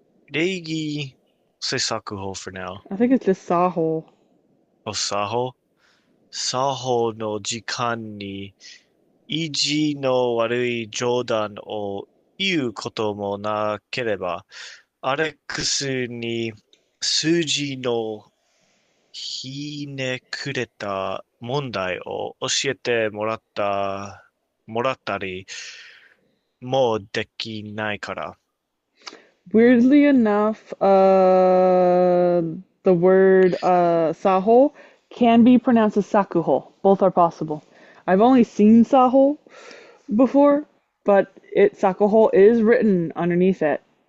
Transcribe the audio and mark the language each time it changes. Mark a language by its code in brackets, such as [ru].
[en] 礼儀 say 作法 for now. I think it's just Sahol. [ja] 作法作法の時間に意地の悪い冗談を言うこともなければ、アレックスに数字のひねくれた問題を教えてもらったりもできないから。 [en] Weirdly enough, the word Sahol can be pronounced as Sakuho. Both are possible. I've only seen Sahol before, but Sakuho is written underneath it.